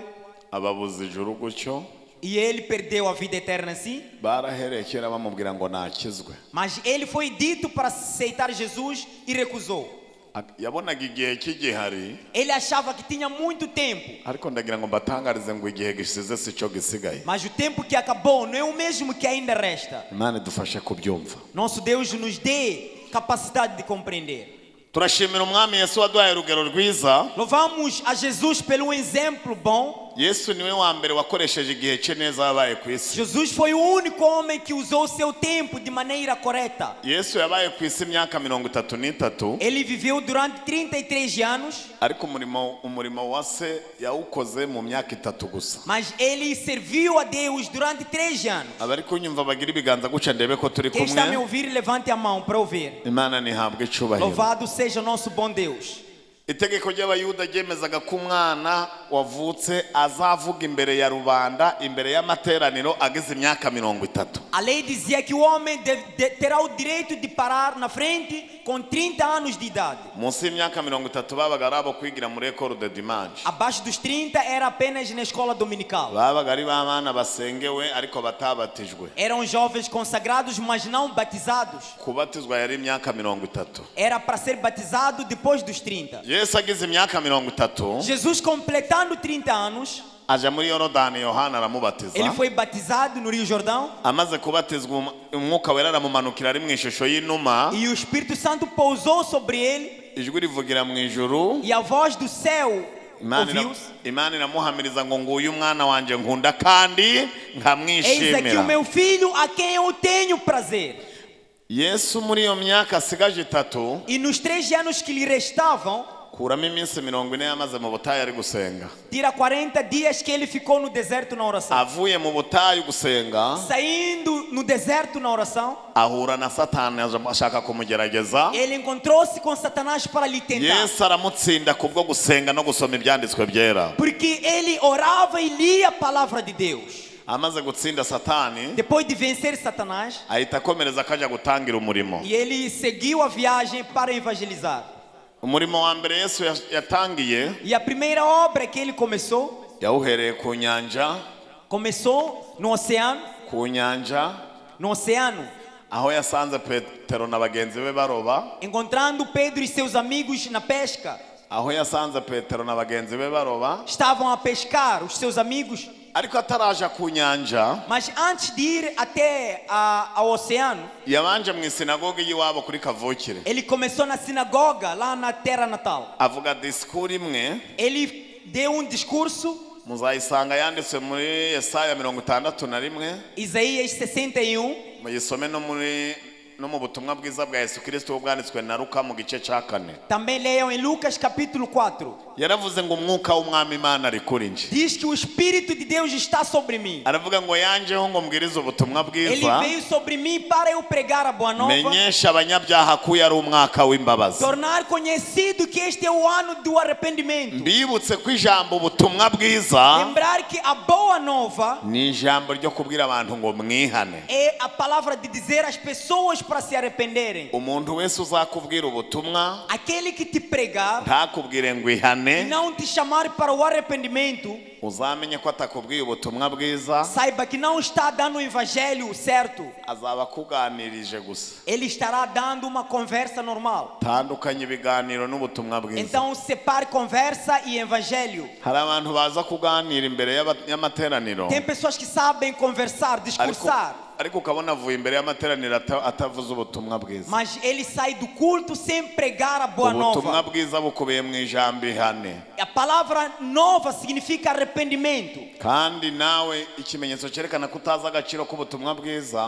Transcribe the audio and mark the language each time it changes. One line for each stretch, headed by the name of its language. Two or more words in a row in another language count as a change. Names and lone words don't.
Kinyarwanda: Ababuze ijuru gutyo,
Portuguese: E ele perdeu a vida eterna assim.
Kinyarwanda: barahereye kera bamubwira ngo nakizwe.
Portuguese: Mas ele foi dito para aceitar Jesus e recusou.
Kinyarwanda: Yabonaga igihe kigihari,
Portuguese: Ele achava que tinha muito tempo.
Kinyarwanda: ariko ndagira ngo mbatangarize ngo igihe gishize si cyo gisigaye.
Portuguese: Mas o tempo que acabou não é o mesmo que ainda resta.
Kinyarwanda: Imana idufashe kubyumva.
Portuguese: Nosso Deus nos dê capacidade de compreender.
Kinyarwanda: Turashimira umwami Yesu waduhaye urugero rwiza.
Portuguese: Louvamos a Jesus pelo exemplo bom.
Kinyarwanda: Yesu niwe wa mbere wakoresheje igihe cye neza yabaye ku isi.
Portuguese: Jesus foi o único homem que usou o seu tempo de maneira correta.
Kinyarwanda: Yesu yabaye ku isi imyaka 33,
Portuguese: Ele viveu durante 33 anos,
Kinyarwanda: ariko umurimo wa se yawukoze mu myaka 3 gusa.
Portuguese: mas ele serviu a Deus durante 3 anos.
Kinyarwanda: Abari kunyumva bagira ibiganza guca ndebe ko turi
Portuguese: Quem está a me
Kinyarwanda: kumwe.
Portuguese: ouvir, levante a mão para ouvir.
Kinyarwanda: Imana nihabwe icubahiro.
Portuguese: Louvado seja o nosso bom Deus.
Kinyarwanda: Itegeko ry'abayuda ryemezaga ko umwana wavutse azavuga imbere ya rubanda, imbere y'amateraniro ageze imyaka 30.
Portuguese: A lei dizia que o homem terá o direito de parar na frente com 30 anos de idade.
Kinyarwanda: Munsi y'imyaka 30 babaga ari abo kwigira muri
French: école de dimanche.
Portuguese: Abaixo dos 30 era apenas na escola dominical.
Kinyarwanda: Babaga ari b'abana basengewe ariko batabatijwe.
Portuguese: Eram jovens consagrados, mas não batizados.
Kinyarwanda: Kubatizwa yari imyaka 30.
Portuguese: Era para ser batizado depois dos 30.
Kinyarwanda: Yesu agize imyaka 30,
Portuguese: Jesus, completando 30 anos,
Kinyarwanda: aja muri Yorodani, Yohana
Portuguese: ele
Kinyarwanda: aramubatiza.
Portuguese: foi batizado no Rio Jordão.
Kinyarwanda: Amaze kubatizwa umwuka wera aramumanukira ari mu ishusho y'inuma,
Portuguese: E o Espírito Santo pousou sobre ele.
Kinyarwanda: ijwi rivugira mu ijuru.
Portuguese: E a voz do céu ouviu-se.
Kinyarwanda: Imana iramuhamiriza ngo nguyu umwana wanjye nkunda kandi
Portuguese: Eis aqui o
Kinyarwanda: nkamwishimira.
Portuguese: meu filho a quem eu tenho prazer.
Kinyarwanda: Yesu muri iyo myaka asigaje 3,
Portuguese: E nos 3 anos que lhe restavam,
Kinyarwanda: kuramo iminsi 40 yamaze mu butayu ari gusenga.
Portuguese: tira 40 dias que ele ficou no deserto na oração.
Kinyarwanda: Avuye mu butayu gusenga,
Portuguese: Saindo no deserto na oração,
Kinyarwanda: ahura na Satani ashaka kumugerageza.
Portuguese: ele encontrou-se com Satanás para lhe tentar.
Kinyarwanda: Yesu aramutsinda kubwo gusenga no gusoma ibyanditswe byera.
Portuguese: Porque ele orava e lia a palavra de Deus.
Kinyarwanda: Amaze gutsinda Satani,
Portuguese: Depois de vencer Satanás,
Kinyarwanda: ahita akomereza akajya gutangira umurimo.
Portuguese: e ele seguiu a viagem para evangelizar.
Kinyarwanda: Umurimo wa mbere Yesu yatangiye,
Portuguese: E a primeira obra que ele começou,
Kinyarwanda: yawuhereye ku nyanja,
Portuguese: começou no oceano,
Kinyarwanda: aho yasanze Petero na bagenzi be baroba,
Portuguese: encontrando Pedro e seus amigos na pesca.
Kinyarwanda: aho yasanze Petero na bagenzi be baroba,
Portuguese: Estavam a pescar, os seus amigos.
Kinyarwanda: ariko ataraja ku nyanja,
Portuguese: Mas antes de ir até ao oceano,
Kinyarwanda: yabanje mu isinagogi y'iwabo kuri kavukire.
Portuguese: ele começou na sinagoga, lá na terra natal.
Kinyarwanda: Avuga disikuru imwe
Portuguese: Ele deu um discurso
Kinyarwanda: muzayisanga yanditse muri Yesaya 61,
Portuguese: Isaías 61,
Kinyarwanda: muyisome no mu butumwa bwiza bwa Yesu Kristo bwanditswe na Luka mu gice cya 4.
Portuguese: também leiam em Lucas capítulo 4.
Kinyarwanda: Yaravuze ngo umwuka w'umwami Imana ari kuri nje.
Portuguese: Diz que o Espírito de Deus está sobre mim.
Kinyarwanda: Aravuga ngo yanjeho ngo mbwirize ubutumwa
Portuguese: Ele
Kinyarwanda: bwiza,
Portuguese: veio sobre mim para eu pregar a boa nova,
Kinyarwanda: menyesha abanyabyaha ko yari umwaka w'imbabazi.
Portuguese: tornar conhecido que este é o ano do arrependimento.
Kinyarwanda: Mbibutse ko ijambo ubutumwa bwiza
Portuguese: Lembrar que a boa nova
Kinyarwanda: ni ijambo ryo kubwira abantu ngo mwihane.
Portuguese: é a palavra de dizer às pessoas para se arrependerem.
Kinyarwanda: Umuntu wese uzakubwira ubutumwa
Portuguese: Aquele que te pregar
Kinyarwanda: ntakubwire ngo
Portuguese: e
Kinyarwanda: ihane,
Portuguese: não te chamar para o arrependimento,
Kinyarwanda: uzamenye ko atakubwiye ubutumwa bwiza,
Portuguese: saiba que não está dando o evangelho certo.
Kinyarwanda: azaba akuganirije gusa.
Portuguese: Ele estará dando uma conversa normal.
Kinyarwanda: Tandukanye ibiganiro n'ubutumwa bwiza.
Portuguese: Então separe conversa e evangelho.
Kinyarwanda: Hari abantu baza kuganira imbere y'amateraniro,
Portuguese: Tem pessoas que sabem conversar, discursar,
Kinyarwanda: ariko ukabona avuye imbere y'amateraniro atavuze ubutumwa bwiza.
Portuguese: mas ele sai do culto sem pregar a boa
Kinyarwanda: Ubutumwa
Portuguese: nova.
Kinyarwanda: bwiza bukubiye mu ijambo ihane.
Portuguese: A palavra nova significa arrependimento.
Kinyarwanda: Kandi nawe ikimenyetso cyerekana ko utazi agaciro k'ubutumwa bwiza